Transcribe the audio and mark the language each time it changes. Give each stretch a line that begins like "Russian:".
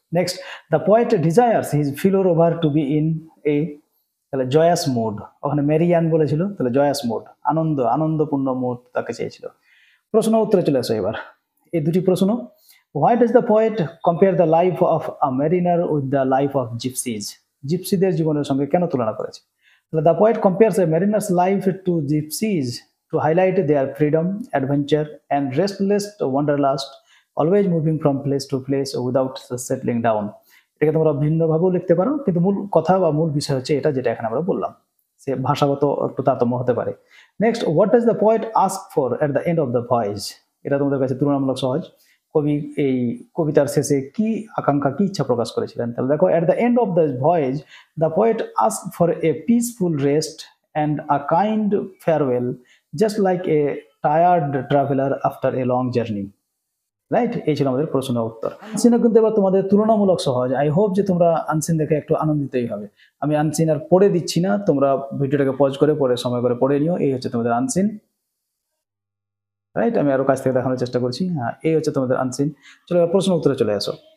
English: next, the poet desires his fellow over to be in a,
Bangla: তাহলে জয়াস mood, ওখানে মেরিয়ান বলেছিল, তাহলে জয়াস মুড, আনন্দপূর্ণ মুড তাকে চেয়েছিল। প্রশ্ন উত্তরে চলে আসো এবার। এই দুটি প্রশ্ন,
English: why does the poet compare the life of a mariner with the life of gypsies,
Bangla: জিপসিদের জীবনের সঙ্গে কেন তুলনা করেছে?
English: The poet compares a mariner's life to gypsies to highlight their freedom, adventure, and restless wanderlust, always moving from place to place without settling down।
Bangla: এটাকে তোমরা ভিন্নভাবেও লিখতে পারো, কিন্তু মূল কথা বা মূল বিষয় হচ্ছে এটা, যেটা এখানে আমরা বললাম। সে ভাষাগত একটু তারতম্য হতে পারে। Next,
English: what does the poet ask for at the end of the voice,
Bangla: এটা তোমাদের কাছে তুলনামূলক সহজ। কবি এই কবিতার শেষে কি আকাঙ্ক্ষা, কি ইচ্ছা প্রকাশ করেছিলেন? তাহলে দেখো,
English: At the end of the voyage the poet asked for a peaceful rest and a kind farewell, just like a tired traveler after a long journey।
Bangla: Right? এই ছিল আমাদের প্রশ্ন উত্তর। আনসিনও কিন্তু এবার তোমাদের তুলনামূলক সহজ। আই হোপ যে তোমরা আনসিন দেখে একটু আনন্দিতই হবে। আমি আনসিন আর পড়ে দিচ্ছি না, তোমরা ভিডিওটাকে পজ করে পরে সময় করে পড়ে নিও। এই হচ্ছে তোমাদের আনসিন। রাইট? আমি আরো কাছ থেকে দেখানোর চেষ্টা করছি। হ্যাঁ, এই হচ্ছে তোমাদের আনসিন। চলো এবার প্রশ্ন উত্তরে চলে আসো।